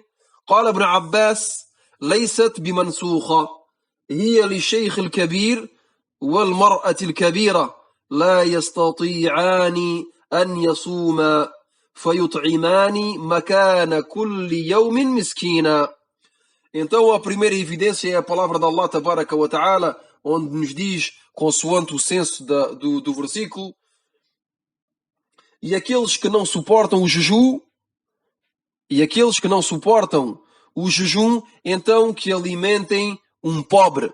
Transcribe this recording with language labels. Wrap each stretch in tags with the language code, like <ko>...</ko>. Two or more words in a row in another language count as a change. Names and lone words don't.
<ar>قال ابن عباس: ليست بمنسوخة، هي للشيخ الكبير والمرأة الكبيرة لا يستطيعان أن يصوما فيطعمان مكان كل يوم مسكينا.</ar> <pt>Então a primeira evidência é a palavra de Allah</pt> <ar>تبارك وتعالى,</ar> <pt>onde nos diz, consoante o senso do versículo: e aqueles que não suportam o jejum, então que alimentem um pobre.</pt>